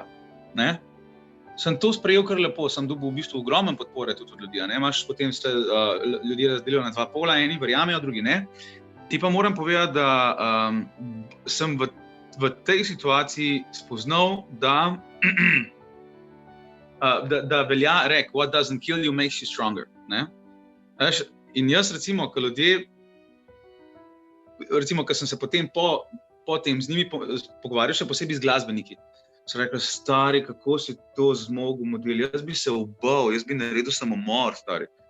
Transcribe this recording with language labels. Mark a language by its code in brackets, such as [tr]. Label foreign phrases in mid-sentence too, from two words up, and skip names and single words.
[sl] Sem to sprejel kar lepo, sem dobil v bistvu ogromen podpore tudi od ljudi. Potem se ljudje razdelijo na 2 pola, eni verjamejo, drugi ne. Ti pa moram povedati, da sem v tej situaciji spoznal, da velja rek, [en] what doesn't kill you makes you stronger. [sl] In jaz recimo, ko ljudje, ko sem se potem po tem z njimi pogovarjal, še posebej z glasbeniki, so rekli, stari, kako si to zmogel model, jaz bi se ubal, jaz bi naredil samomor, stari.